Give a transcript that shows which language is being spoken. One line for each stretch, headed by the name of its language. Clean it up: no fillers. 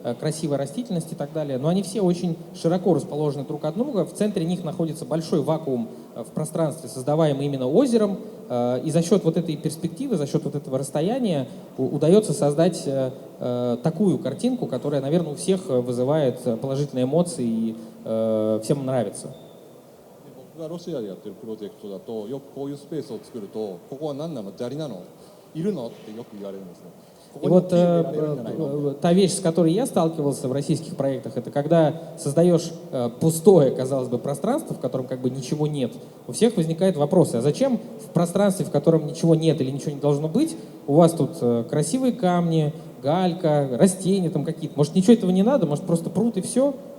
Russian: красивая растительность и так далее, но они все очень широко расположены друг от друга, в центре них находится большой вакуум в пространстве, создаваемый именно озером, и за счет вот этой перспективы, за счет вот этого расстояния удается создать такую картинку, которая, наверное, у всех вызывает положительные эмоции и всем нравится.
Japanese: 僕がロシアでやってるプロジェクトだと、よくこういうスペースを作ると、ここは何なの、砂利なの、いるのってよく言われるんですね。
Russian: И вот та вещь, с которой я сталкивался в российских проектах, это когда создаешь пустое, казалось бы, пространство, в котором как бы ничего нет, у всех возникает вопрос, а зачем в пространстве, в котором ничего нет или ничего не должно быть, у вас тут красивые камни, галька, растения там какие-то, может ничего этого не надо, может просто пруд и все?